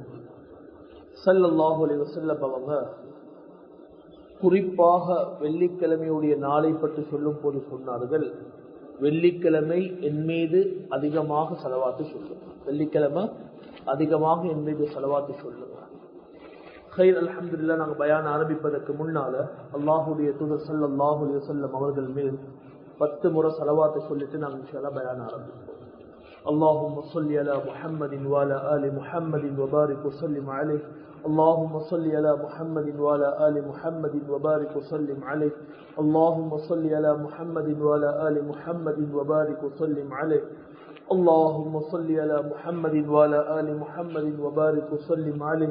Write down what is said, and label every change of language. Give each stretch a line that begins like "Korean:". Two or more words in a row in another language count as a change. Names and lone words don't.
Arabic: صلى الله عليه وسلم
Tamil: அவங்க குறிப்பாக வெள்ளிக்கிழமையுடைய நாளை பற்றி சொல்லும் போது சொன்னார்கள், வெள்ளிக்கிழமை என் மீது அதிகமாக ஸலவாத்து சொல்லுங்க, வெள்ளிக்கிழமை அதிகமாக என் மீது ஸலவாத்து சொல்லுங்க.
Arabic: خير الحمد لله.
Tamil: நாங்கள் பயான் ஆரம்பிப்பதற்கு முன்னால அல்லாஹுடைய தூதர்
Arabic: صلى الله عليه وسلم
Tamil: அவர்கள் மேல் 10 முறை ஸலவாத்து சொல்லிட்டு நாங்கள்
Arabic: إن شاء الله
Tamil: பயான் ஆரம்பிப்போம்.
Arabic: اللهم صل على محمد وعلى آل محمد وبارك وسلم عليه. اللهم صل على محمد وعلى آل محمد وبارك وسلم عليه. اللهم صل على محمد وعلى آل محمد وبارك وسلم عليه. اللهم صل على محمد وعلى آل محمد وبارك وسلم عليه.